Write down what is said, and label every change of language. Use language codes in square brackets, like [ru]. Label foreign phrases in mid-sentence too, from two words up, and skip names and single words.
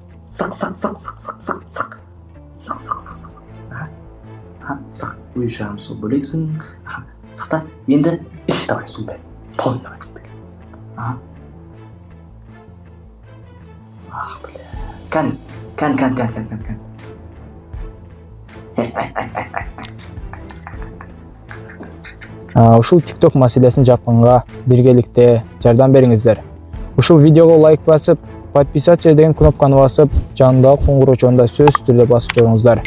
[kk] Сық. Сық, өй жаным су бөлексің. Сықта, енді іш давай, су бәрін. Полын давай. Ах, бля. Кән. [ky] Ушул TikTok маселесин жапканга биргеликте жардам бериңиздер. Ушул видеого лайк басып, подписаться деген кнопканы басып, жанындагы коңгуроочонда сөзсүз түрдө басып коюңуздар.